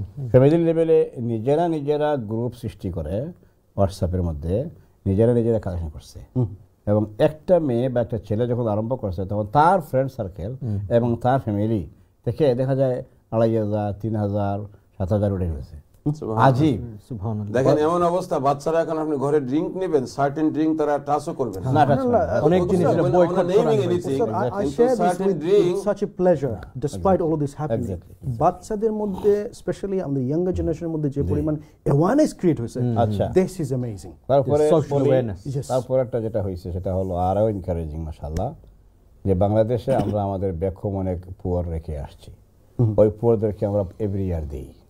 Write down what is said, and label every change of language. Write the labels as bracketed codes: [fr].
[bn] Family লেভেলে নিজেরা group সৃষ্টি করে হোয়াটসঅ্যাপের মধ্যে নিজেরা কালেকশন করছে, এবং একটা মেয়ে বা একটা ছেলে যখন আরম্ভ করছে তখন তার ফ্রেন্ড সার্কেল এবং তার ফ্যামিলি থেকে দেখা যায় 2500, 3000, 7000 উঠে গেছে। আজিব। সুবহানাল্লাহ। দেখেন এমন অবস্থা, বাচ্চারা এখন আপনি ঘরে ড্রিঙ্ক নেবেন, সার্টেন ড্রিঙ্ক তারা টাচও করবেন না। না, touch করবে না। অনেক জিনিস boycott করা হয়। [en] Sir, I share this with such a pleasure despite all of this happening. [bn] বাচ্চাদের মধ্যে স্পেশালি আমাদের ইয়াঙ্গার জেনারেশনের মধ্যে যে পরিমাণ অ্যাওয়ারনেস ক্রিয়েট হয়েছে, আচ্ছা। [en] this is amazing. [bn] তারপরে [en] social awareness. Yes. [bn] তারপর একটা যেটা হয়েছে সেটা হলো আরও এনকারেজিং মাশাআল্লাহ, যে বাংলাদেশে আমরা আমাদের বেক্ষম অনেক পুয়ার রেখে আসছি, ওই পুয়ারদেরকে আমরা এভরি ইয়ার দিই।